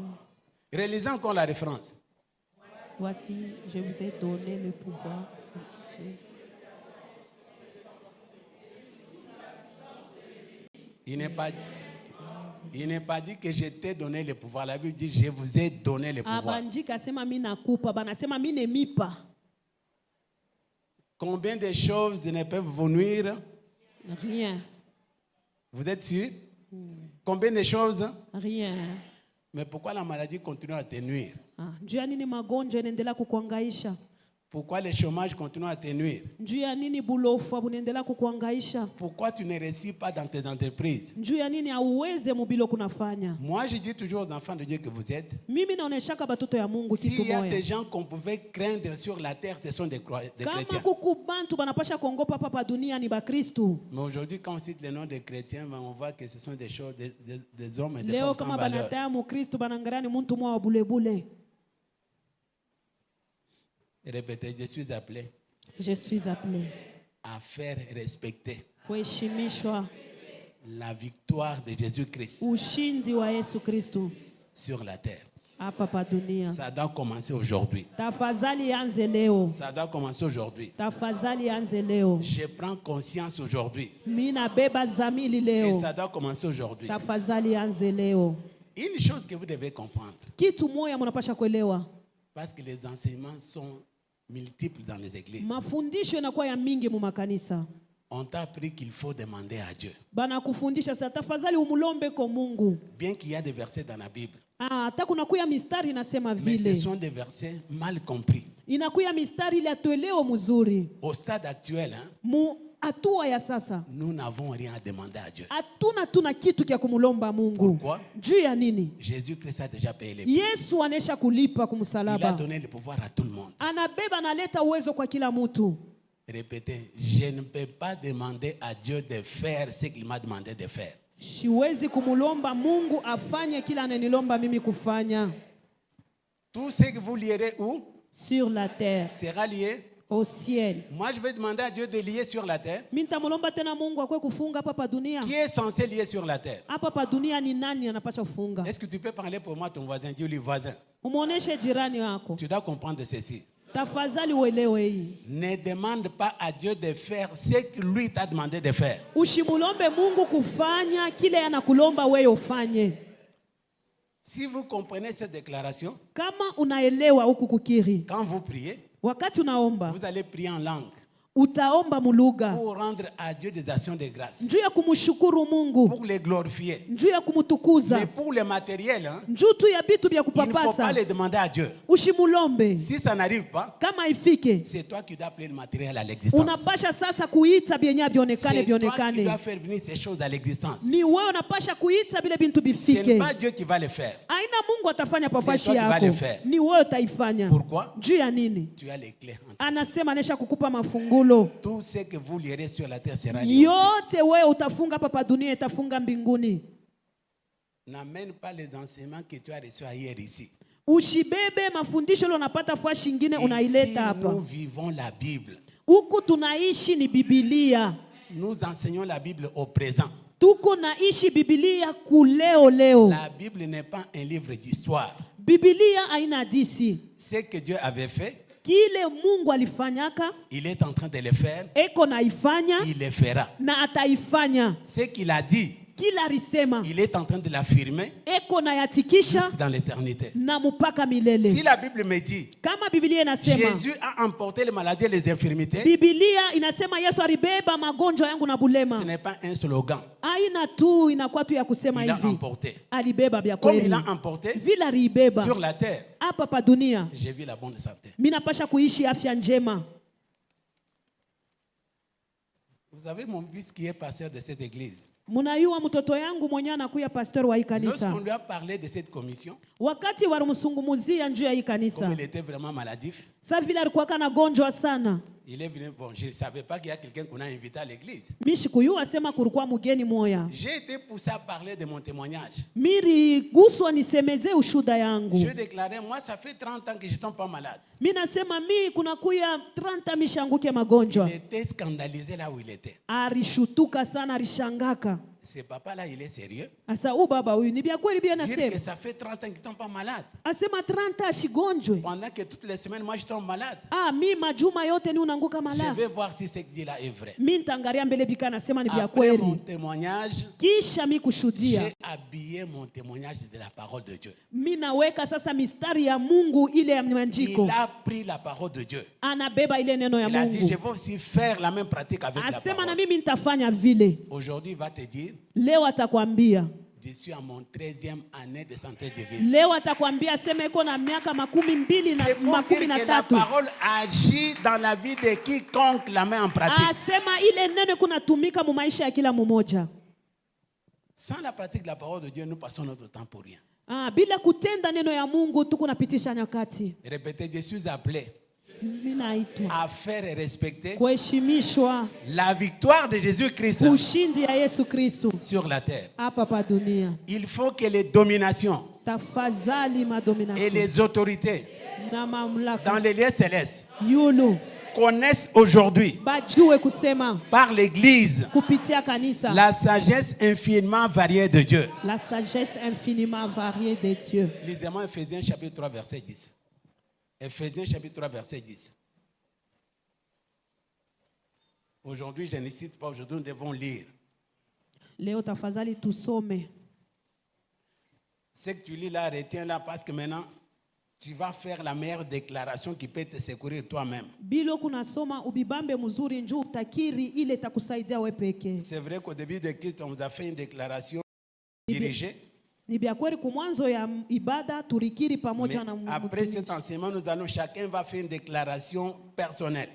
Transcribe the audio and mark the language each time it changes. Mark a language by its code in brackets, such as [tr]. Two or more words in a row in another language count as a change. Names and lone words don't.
[fr] Relisons encore la référence. Voici, je vous ai donné le pouvoir de marcher. Il n'est pas dit que je t'ai donné le pouvoir. La Bible dit je vous ai donné le pouvoir. [sw] Abandika sema mimi nakupa, banasema mimi nemipa. [fr] Combien de choses ne peuvent vous nuire? Rien. Vous êtes sûr? Combien de choses? Rien. Mais pourquoi la maladie continue à te nuire? [sw] Juu ya nini magonjwa yanaendelea kukuhangaisha? [fr] Pourquoi le chômage continue à te nuire? [sw] Juu ya nini bulofu bunaendelea kukuhangaisha? [fr] Pourquoi tu ne réussis pas dans tes entreprises? [sw] Juu ya nini hauweze mubilo kunafanya? [fr] Moi, je dis toujours aux enfants de Dieu que vous êtes. [sw] Mimi naoneshaka batoto ya Mungu kitu [fr] S'il y a [sw] moya. [fr] des gens qu'on pouvait craindre sur la terre, ce sont des [sw] Kama [fr] chrétiens. [sw] kukubantu banapasha kuongopa papa dunia ni bakristu. [fr] Mais aujourd'hui, quand on cite le nom des chrétiens, on voit que ce sont des choses, des hommes et des [sw] Leo [fr] femmes sans [sw] kama [fr] valeur. [sw] banataya mukristu banangalia ni muntu mwa wa bulebule. [fr] Répétez, je suis appelé Je suis appelé à faire respecter [sw] kuheshimishwa [fr] la victoire de Jésus-Christ [sw] ushindi wa Yesu Kristu [fr] sur la terre. [sw] hapa pa dunia. [fr] Ça doit commencer aujourd'hui. [sw] Tafadhali anze leo. [fr] Ça doit commencer aujourd'hui. [sw] Tafadhali anze leo. [fr] Je prends conscience aujourd'hui. [sw] Mimi nabeba zamili [fr] Et [sw] leo. [fr] ça doit commencer aujourd'hui. [sw] Tafadhali anze leo. [fr] Une chose que vous devez comprendre, [sw] Kitu moya mnapasha kuelewa. [fr] parce que les enseignements sont multiples dans les églises. [sw] Mafundisho yanakuwa ya mingi mu makanisa. [fr] On t'a appris qu'il faut demander à Dieu. [sw] Bana kufundisha sasa tafadhali umulombe kwa Mungu. [fr] Bien qu'il y a des versets dans la Bible, [sw] Hata kunakuya mistari inasema [fr] mais ce [sw] vile. [fr] sont des versets mal compris. [sw] Inakuya mistari ili atuelewe mzuri. [fr] Au stade actuel, [sw] Mu hatua ya sasa. [fr] nous n'avons rien à demander à Dieu. [sw] Hatuna kitu kya kumulomba Mungu. [fr] Pourquoi? [sw] Juu ya nini? [fr] Jésus-Christ a déjà payé les prix. [sw] Yesu anesha kulipa [fr] Il a [sw] kumsalaba. [fr] donné le pouvoir à tout le monde. [sw] Anabeba analeta uwezo kwa kila mtu. [fr] Répétez, je ne peux pas demander à Dieu de faire ce qu'il m'a demandé de faire. [sw] Siwezi kumulomba Mungu afanye kila ananilomba mimi kufanya. [fr] Tout ce que vous lierez où Sur la terre, sera lié. au ciel. Moi, je vais demander à Dieu de lier sur la terre. [sw] Mimi nitamlomba tena Mungu akwe kufunga hapa pa dunia. [fr] Qui est censé lier sur la terre? [sw] Hapa pa dunia ni nani anapaswa kufunga? [fr] Est-ce que tu peux parler pour moi, ton voisin? Dis-lui, voisin. [sw] Umuoneshe jirani wako. [fr] Tu dois comprendre ceci. [sw] Tafadhali uelewe hii. [fr] Ne demande pas à Dieu de faire ce que lui t'a demandé de faire. [sw] Ushimulombe Mungu kufanya kile anakulomba wewe ufanye. [fr] Si vous comprenez cette déclaration, [sw] Kama unaelewa huku kukiri, [fr] quand vous priez, [sw] wakati unaomba, [fr] vous allez prier en langue [sw] utaomba mulugha. [fr] pour rendre à Dieu des actions de grâce, [sw] Njuu ya kumshukuru Mungu, [fr] pour les glorifier. [sw] njuu ya kumtukuza, [fr] Mais pour le matériel, [sw] njuu tu ya bitu vya [fr] il ne faut pas [sw] kupapasa. [fr] les demander à Dieu. [sw] Ushimulombe. [fr] Si ça n'arrive pas, [sw] Kama ifike, [fr] c'est toi qui dois appeler le matériel à l'existence. [sw] unapasha sasa kuita byenye bionekane [fr] C'est toi qui [sw] bionekane. [fr] dois faire venir ces choses à l'existence. [sw] Ni wewe unapasha kuita vile bintu [fr] Ce n'est [sw] bifike. [fr] pas Dieu qui va le faire. [sw] Aina Mungu atafanya [fr] C'est [sw] papashi [fr] toi qui vas le [sw] yako. [fr] faire. [sw] Ni wewe utaifanya. [fr] Pourquoi? [sw] Juu ya nini? [fr] Tu as les clés. [sw] Anasema anesha kukupa mafungulo. [fr] Tout ce que vous lirez sur la terre sera lié. [sw] Yote wewe utafunga hapa pa dunia itafunga mbinguni. [fr] N'amène pas les enseignements que tu as reçus ailleurs ici. [sw] Ushibebe mafundisho ile unapata fwa shingine [fr] Ici, [sw] unaileta hapa. [fr] nous vivons la Bible. [sw] Huku tunaishi ni Biblia. [fr] Nous enseignons la Bible au présent. [sw] Tuko naishi Biblia kuleo leo. [fr] La Bible n'est pas un livre d'histoire. [sw] Biblia haina hadithi. [fr] Ce que Dieu avait fait, [sw] Kile Mungu alifanyaka [fr] il est en train de le faire. [sw] eko naifanya [fr] Il le fera. [sw] na ataifanya. [fr] Ce qu'il a dit, [sw] kila alisema [fr] il est en train de l'affirmer [sw] eko na yatikisha [fr] dans l'éternité. [sw] na mpaka milele. [fr] Si la Bible me dit [sw] Kama Biblia inasema [fr] Jésus a emporté les maladies et les infirmités, [sw] Biblia inasema Yesu alibeba magonjwa yangu na [fr] ce [sw] bulema. [fr] n'est pas un slogan. [sw] Haina tu inakuwa tu ya kusema [fr] Il a [sw] hivi. [fr] emporté. [sw] Alibeba vya [fr] Comme [sw] kweli. [fr] il a emporté [sw] Vile alibeba [fr] sur la terre, [sw] hapa pa dunia. [fr] j'ai vu la bonne santé. [sw] Mimi napasha kuishi afya njema. [fr] Vous savez, mon fils qui est pasteur de cette église, [sw] Munayua mtoto yangu mwenye anakuya pastor wa hii kanisa. [fr] lorsqu'on lui a parlé de cette commission, [sw] Wakati walimsungumuzia njuu ya hii [fr] comme [sw] kanisa. [fr] il était vraiment maladif, [sw] Sasa vile alikuwa kana gonjwa sana. [fr] il est venu. Bon, je ne savais pas qu'il y a quelqu'un qu'on a invité à l'église. [sw] Mishi kuyua sema kulikuwa mgeni moya. [fr] J'ai été poussé à parler de mon témoignage. [sw] Miri guswa nisemeze ushuda yangu. [fr] Je déclarais, moi, ça fait 30 ans que je ne tombe pas malade. [sw] Mimi nasema kuna kuya 30 mishanguke magonjwa. [fr] Il était scandalisé là où il était. [sw] Arishutuka sana, arishangaka. [fr] Ce papa-là, il est sérieux. [sw] Asa baba huyu ni bia kweli bia [fr] Dire que [sw] nasema. [fr] ça fait 30 ans qu'il ne tombe pas malade. [sw] Asema 30 ashigonjwe. [fr] Pendant que toutes les semaines, moi, je tombe malade. [sw] Mi majuma yote ni unanguka [fr] Je malade. vais voir si ce qu'il dit là est vrai. [sw] Mimi nitaangalia mbele bika nasema ni bia [fr] Après mon [sw] kweli. [fr] témoignage, [sw] Kisha mi kushuhudia. [fr] j'ai habillé mon témoignage de la parole de Dieu. [sw] Mimi naweka sasa mistari ya Mungu ile ya maandiko. [fr] Il a pris la parole de Dieu. [sw] Anabeba ile neno ya [fr] Il a dit, je [sw] Mungu. [fr] vais aussi faire la même pratique avec la [sw] Asema na [fr] parole. [sw] mimi nitafanya vile. [fr] Aujourd'hui, il va te dire, [sw] Leo atakwambia. [fr] je suis à mon 13e année de santé divine. [sw] Leo atakwambia asema iko na miaka 12 na [fr] C'est pour dire que la [sw] 13. [fr] parole agit dans la vie de quiconque la met en pratique. [sw] Asema ile neno kunatumika mu maisha ya kila mmoja. [fr] Sans la pratique de la parole de Dieu, nous passons notre temps pour rien. [sw] Bila kutenda neno ya Mungu tuko napitisha nyakati. [fr] Répétez, je suis appelé [sw] Mimi naitwa [fr] à faire et respecter [sw] kuheshimishwa [fr] la victoire de Jésus-Christ [sw] ushindi ya Yesu Kristo [fr] sur la terre. [sw] hapa pa dunia. [fr] Il faut que les dominations [sw] Tafadhali [fr] et [sw] madomination [fr] les autorités [sw] na mamlaka [fr] dans les lieux célestes [sw] yulu [fr] connaissent aujourd'hui [sw] bajue kusema [fr] par l'Église [sw] kupitia kanisa [fr] la sagesse infiniment variée de Dieu. la sagesse infiniment variée de Dieu. Lisez-moi Ephésiens chapitre 3 verset 10. Ephésiens chapitre 3 verset 10. Aujourd'hui, je ne cite pas, aujourd'hui nous devons lire. [sw] Leo tafadhali tusome. [fr] Ce que tu lis là, retiens-là parce que maintenant, tu vas faire la meilleure déclaration qui peut te secourir toi-même. [sw] Bilo kunasoma ubibambe mzuri njoo utakiri ile takusaidia wewe peke. [fr] C'est vrai qu'au début de culte, on vous a fait une déclaration dirigée. [sw] Ni bia kweli kumwanzo ya ibada turikiri pamoja na [fr] Mais après cet enseignement, nous allons, chacun va faire une déclaration personnelle.